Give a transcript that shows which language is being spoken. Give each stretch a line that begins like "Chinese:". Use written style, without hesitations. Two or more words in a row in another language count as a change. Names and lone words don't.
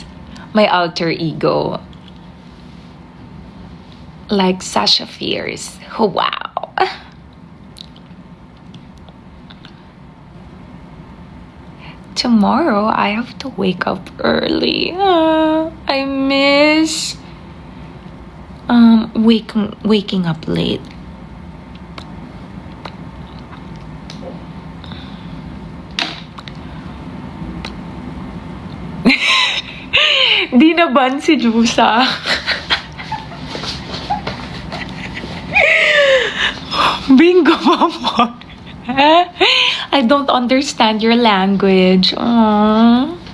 English: My alter ego. Like Sasha Fierce. Wow. Tomorrow, I have to wake up early. I miss waking up late.
Pampanga: Di na ban si Jusa.
English: Bingo, mama. I don't understand your language. Aww.